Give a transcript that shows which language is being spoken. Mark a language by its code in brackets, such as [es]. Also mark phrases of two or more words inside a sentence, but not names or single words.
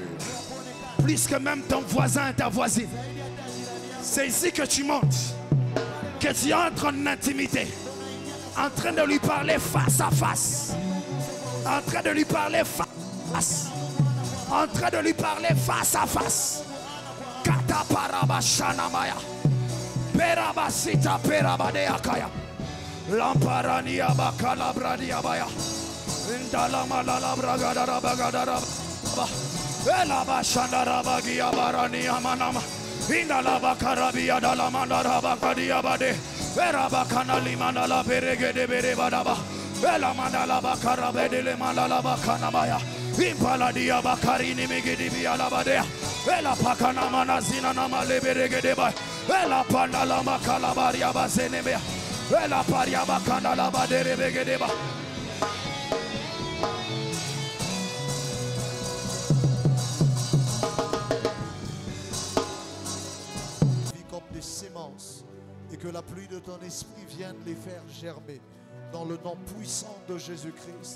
[fr] Plus que même ton voisin et ta voisine. C'est ici que tu montes. Que tu entres en intimité. En train de lui parler face à face. En train de lui parler face à face. En train de lui parler face à face. Kata parabashana maya. Perabasita perabadeakaya. Lamparania bakala bradia baya. Indala malala bragada rabagada rabba. Ela bashanda rabagia barania manama. Indala bakarabia dala mandara bakadia bade. Era bakana limana la beregede bere badaba. Ela mandala bakarabe le mandala bakana maya. Impala dia bakarini megedi biala badea. Ela pakana manazina na male beregede ba. Ela pandala makala baria bazenebea. Ela paria bakana la badere begedeba. Comme des semences et que la pluie de ton esprit vienne les faire germer dans le nom puissant de Jésus-Christ.